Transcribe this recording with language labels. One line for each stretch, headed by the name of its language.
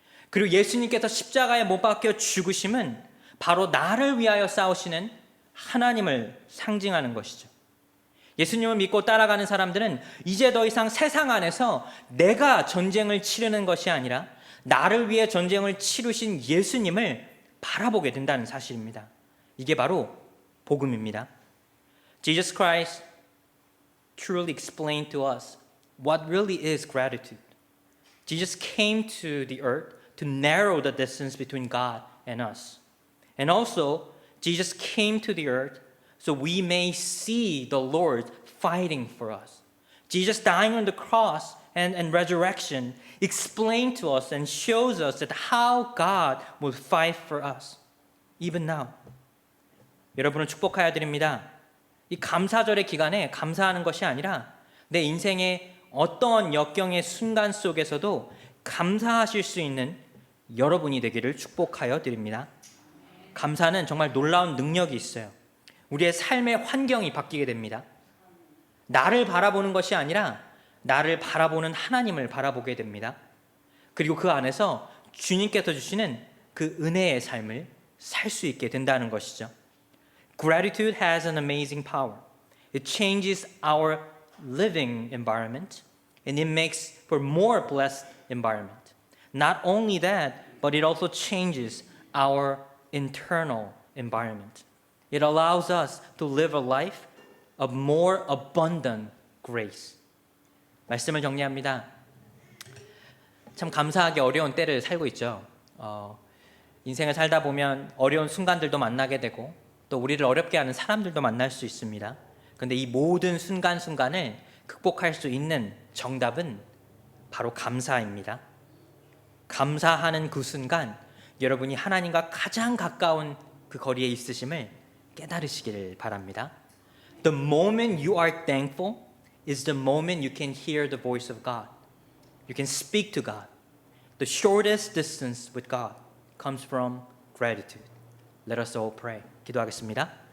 Korean: 그리고 예수님께서 십자가에 못 박혀 죽으심은 바로 나를 위하여 싸우시는 하나님을 상징하는 것이죠. 예수님을 믿고 따라가는 사람들은 이제 더 이상 세상 안에서 내가 전쟁을 치르는 것이 아니라 나를 위해 전쟁을 치르신 예수님을 바라보게 된다는 사실입니다. 이게 바로 복음입니다.
English: Jesus Christ truly explained to us what really is gratitude. Jesus came to the earth to narrow the distance between God and us. And also, Jesus came to the earth so we may see the Lord fighting for us. Jesus dying on the cross and resurrection explained to us and shows us that how God will fight for us, even now.
Korean: 여러분을 축복하여 드립니다. 이 감사절의 기간에 감사하는 것이 아니라 내 인생의 어떤 역경의 순간 속에서도 감사하실 수 있는 여러분이 되기를 축복하여 드립니다. 감사는 정말 놀라운 능력이 있어요. 우리의 삶의 환경이 바뀌게 됩니다. 나를 바라보는 것이 아니라 나를 바라보는 하나님을 바라보게 됩니다. 그리고 그 안에서 주님께서 주시는 그 은혜의 삶을 살 수 있게 된다는 것이죠.
English: Gratitude has an amazing power. It changes our living environment and it makes for more blessed environment. Not only that, but it also changes our internal environment. It allows us to live a life of more abundant grace.
Korean: 말씀을 정리합니다. 참 감사하기 어려운 때를 살고 있죠. 인생을 살다 보면 어려운 순간들도 만나게 되고 또 우리를 어렵게 하는 사람들도 만날 수 있습니다. 그런데 이 모든 순간순간을 극복할 수 있는 정답은 바로 감사입니다. 감사하는 그 순간 여러분이 하나님과 가장 가까운 그 거리에 있으심을 깨달으시기를 바랍니다.
English: The moment you are thankful is the moment you can hear the voice of God. You can speak to God. The shortest distance with God comes from gratitude. Let us all pray.
Korean: 기도하겠습니다.